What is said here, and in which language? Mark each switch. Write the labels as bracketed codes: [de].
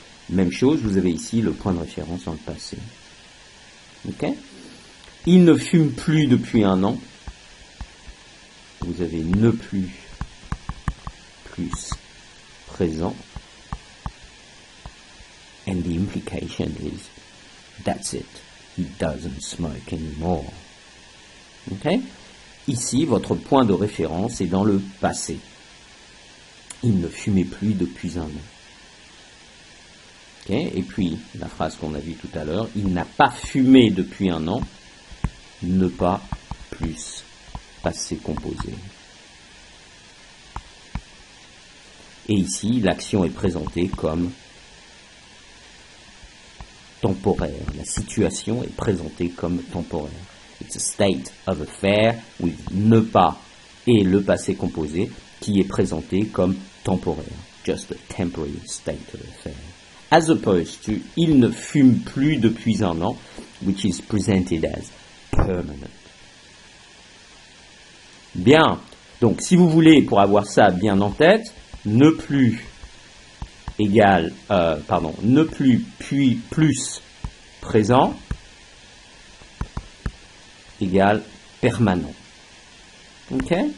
[fr] Même chose, vous avez ici le point de référence dans le passé. Okay? Il ne fume plus depuis 1 an. Vous avez ne plus, plus présent. [en] And the implication is, that's it. He doesn't smoke anymore. Okay? [fr] Ici, votre point de référence est dans le passé. Il ne fumait plus depuis 1 an. Okay? Et puis, la phrase qu'on a vue tout à l'heure, il n'a pas fumé depuis 1 an, ne pas plus passé composé. Et ici, l'action est présentée comme temporaire. La situation est présentée comme temporaire. [en] It's a state of affair with [fr] ne pas et le passé composé qui est présenté comme temporaire. [en] Just a temporary state of affair. As opposed to [fr] il ne fume plus depuis 1 an, [en] which is presented as permanent. [fr] Bien. Donc, si vous voulez, pour avoir ça bien en tête, ne plus égale, ne plus puis plus présent égale permanent. Ok?